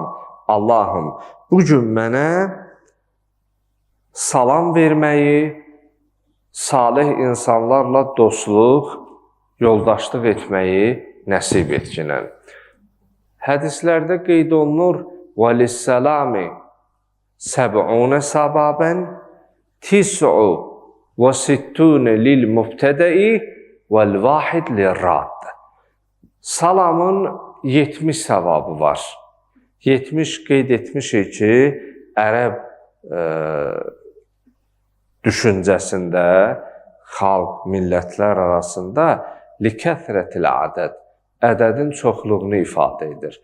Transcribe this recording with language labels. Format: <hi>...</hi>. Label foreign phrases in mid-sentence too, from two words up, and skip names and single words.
<az>Allahım, bugün mənə salam verməyi, salih insanlarla dostluq, yoldaşlıq etməyi nəsib etkinən. Hədislərdə qeyd olunur,</az> <ar>وَلِسَّلَامِ سَبْعُونَ سَبَابًا تِسْعُ وَسِتُّونَ لِلْمُبْتَدَئِ وَالْوَاحِدْ لِلرَّادِّ.</ar> <az>Salamın 70 savabı var. 70 qeyd etmişik ki, ərəb düşüncəsində, xalq, millətlər arasında</az> <ar>لكثرة العدد,</ar> <az>ədədin çoxluğunu ifadə edir.</az>